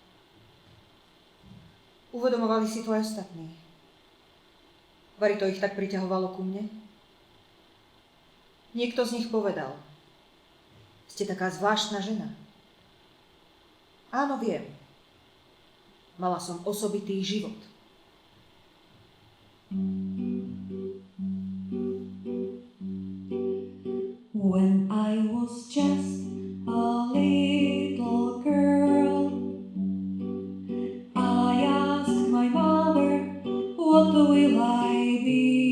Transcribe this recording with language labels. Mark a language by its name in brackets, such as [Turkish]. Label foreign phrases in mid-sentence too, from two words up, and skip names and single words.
[Slovak] Uvedomovali si to aj ostatní. Vari to ich tak priťahovalo ku mne? Niekto z nich povedal: ste taká zvláštna žena. Áno, viem. Mala som osobitý život. [English] When I was just a little girl, I asked my mother, what will I be?